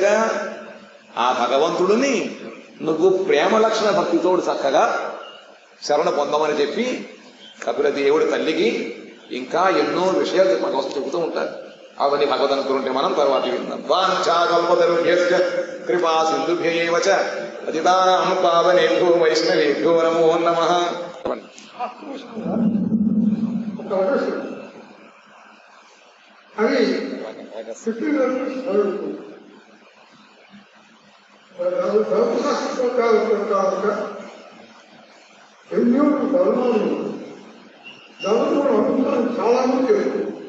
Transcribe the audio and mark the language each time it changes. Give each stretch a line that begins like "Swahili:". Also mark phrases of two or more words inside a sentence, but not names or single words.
Telugu: ఆ భగవంతుడిని నువ్వు ప్రేమ లక్షణ భక్తితోడు చక్కగా శరణ పొందమని చెప్పి కపిల దేవుడి తల్లికి ఇంకా ఎన్నో విషయాలు భగవత్ చెబుతూ ఉంటారు. అవన్నీ భగవద్ అనుకుంటే మనం తర్వాత విందాం.
Sanskrit: వాంఛాకల్పతరుభ్యశ్చ కృపా సింధుభ్యైవ చ పతితానాం పావనేభ్యో వైష్ణవేభ్యో నమో నమః.
Telugu: అవి ఎన్నో ధర్మాలు అనుష్ఠానం చాలా మంది చేస్తుంది.